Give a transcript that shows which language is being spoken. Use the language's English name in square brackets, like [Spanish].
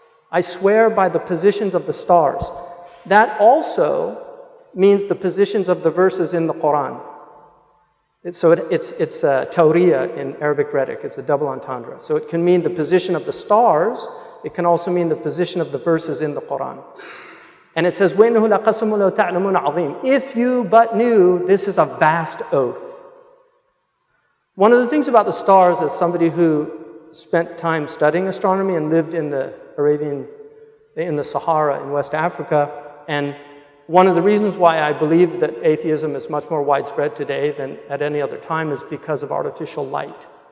[English] I swear by the positions of the stars. That also means the positions of the verses in the Quran. It's tawriya in Arabic rhetoric. It's a double entendre. So it can mean the position of the stars. It can also mean the position of the verses in the Quran. And it says, [Arabic] وَإِنَّهُ لَقَسَمٌ لَوْ تَعْلَمُونَ عَظِيمٌ. [English] If you but knew, this is a vast oath. One of the things about the stars, as somebody who spent time studying astronomy and lived in the Arabian in the Sahara in West Africa. And one of the reasons why I believe that atheism is much more widespread today than at any other time is because of artificial light.